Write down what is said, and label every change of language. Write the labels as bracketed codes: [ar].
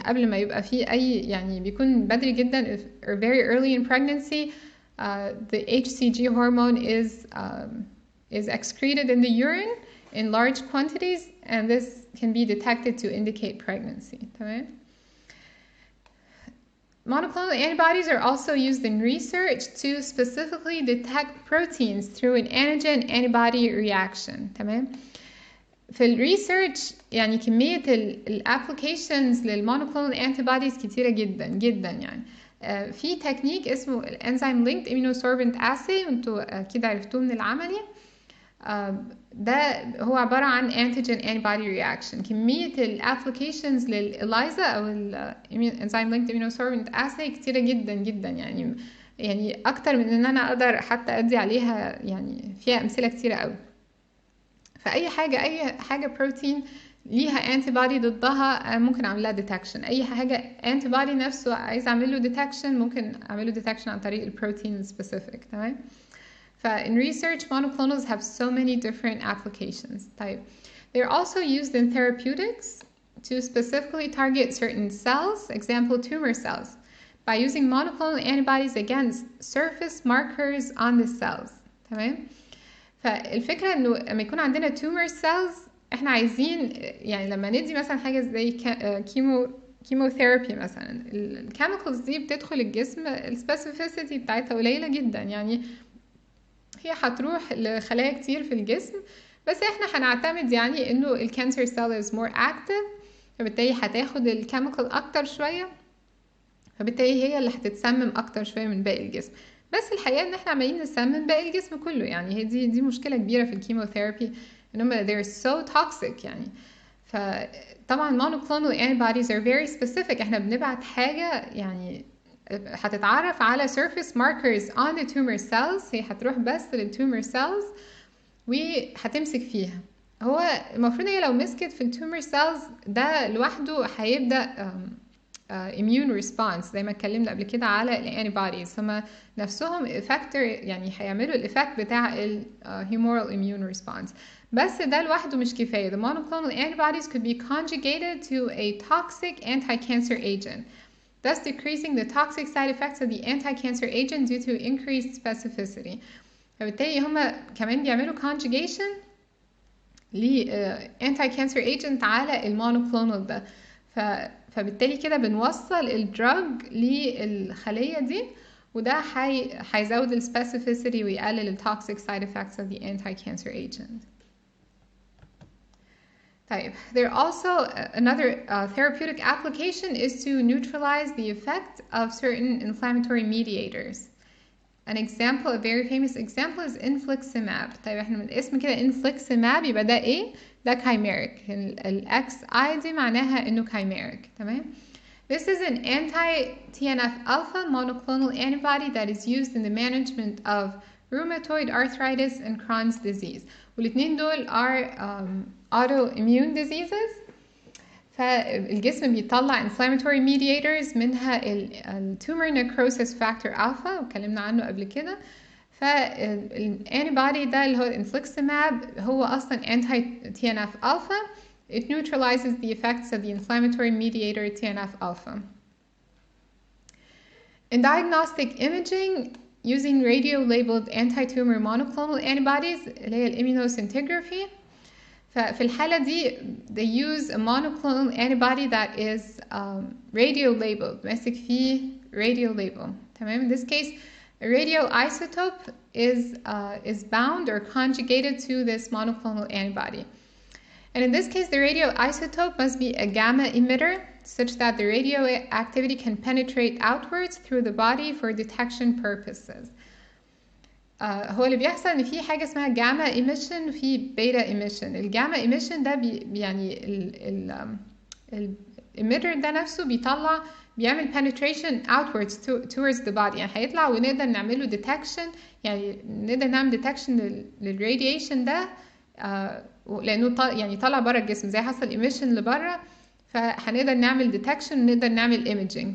[ar] قبل ما يبقى في أي يعني بيكون بدري جدا [en] or very early in pregnancy, the HCG hormone is excreted in the urine in large quantities, and this can be detected to indicate pregnancy. [ar] تمام. [en] Monoclonal antibodies are also used in research to specifically detect proteins through an antigen-antibody reaction. [ar] تمام. في الريسيرش يعني كمية الابليكيشنز للمونوكلونال antibodies كتيرة جدا جدا يعني. في تكنيك اسمه الانزيم linked immunosorbent assay وانتوا اكيد عرفتوه من العملي. ده هو عبارة عن antigen antibody reaction. كمية الابليكيشنز للإلايزا أو الانزيم linked immunosorbent assay كتيرة جدا جدا يعني أكتر من إن أنا أقدر حتى أدي عليها يعني فيها أمثلة كتيرة أوي. فأي حاجة بروتين ليها antibody ضدها ممكن أعمل لها detection. أي حاجة antibody نفسه عايز أعمل له detection ممكن أعمل له detection عن طريق البروتين specific. تمام. [en] In research, monoclonals have so many different applications. [ar] طيب. [en] They're also used in therapeutics to specifically target certain cells, example tumor cells, by using monoclonal antibodies against surface markers on the cells. [ar] تمام؟ فالفكرة إنه لما يكون عندنا tumor cells إحنا عايزين يعني لما ندي مثلا حاجة زي كيموثيرابي مثلا الكيميكالز دي بتدخل الجسم السبيسيفيسيتي بتاعتها قليلة جدا يعني هي هتروح لخلايا كتير في الجسم بس احنا هنعتمد يعني انه الكانسر سيل [en] is more active [ar] فبالتالي هتاخد الكيميكال اكتر شوية فبالتالي هي اللي هتتسمم اكتر شوية من باقي الجسم. بس الحقيقة ان احنا عمالين نسمم باقي الجسم كله يعني هي دي مشكلة كبيرة في الكيموثيرابي انهم [en] they're so toxic [ar] يعني. فطبعا [en] monoclonal antibodies are very specific. [ar] احنا بنبعت حاجة يعني هتتعرف على [en] surface markers on the tumor cells. [ar] هي هتروح بس للtumor cells وهتمسك فيها. هو المفروض هي لو مسكت في الtumor cells ده لوحده هيبدأ immune response زي ما اتكلمنا قبل كده على الانتيبوديز هما نفسهم effector يعني هيعملوا الإفكت بتاع humoral immune response. بس ده لوحده مش كفاية. [en] The monoclonal antibodies could be conjugated to a toxic anti-cancer agent, thus decreasing the toxic side effects of the anti-cancer agent due to increased specificity. [ar] فبالتالي هما كمان بيعملوا conjugation ل anti-cancer agent على المونوكلونال ده. فبالتالي كده بنوصل الدراج للخلية دي وده هيزود السبيسيفيسيتي ويقلل التوكسيك [en] side effects of the anti-cancer agent. طيب, there also another therapeutic application is to neutralize the effect of certain inflammatory mediators. An example, a very famous example is infliximab. [ar] طيب احنا من الاسم كده infliximab يبقى ده ايه؟ ده chimeric. الاكس اي دي معناها انه chimeric. [en] تمام؟ This is an anti-TNF-alpha monoclonal antibody that is used in the management of rheumatoid arthritis and Crohn's disease. [ar] والاتنين دول [en] are autoimmune diseases. [ar] فالجسم بيطلع inflammatory mediators منها tumor necrosis factor alpha وكلمنا عنه قبل كده. فالانتيبودي ده اللي هو infliximab هو أصلا anti-TNF alpha. [en] It neutralizes the effects of the inflammatory mediator TNF alpha. In diagnostic imaging, using radio-labeled anti-tumor monoclonal antibodies اللي هي الimmunoscintigraphy. [ar] ففي الحالة دي [en] they use a monoclonal antibody that is radio-labeled. [ar] ماسك فيه [en] radio label. تمام? In this case, a radioisotope is bound or conjugated to this monoclonal antibody. And in this case, the radioisotope must be a gamma emitter such that the radioactivity can penetrate outwards through the body for detection purposes. [ar] هو اللي بيحصل ان في حاجه اسمها جاما ايميشن وفي بيتا ايميشن. الجاما ايميشن ده يعني الاميتر ده نفسه بيعمل [en] penetration outwards towards the body، [ar] يعني هيطلع ونقدر نعمله detection، يعني نقدر نعمل detection للراديشن ده لانه يعني طلع بره الجسم زي حصل emission لبره، فهنقدر نعمل detection ونقدر نعمل imaging.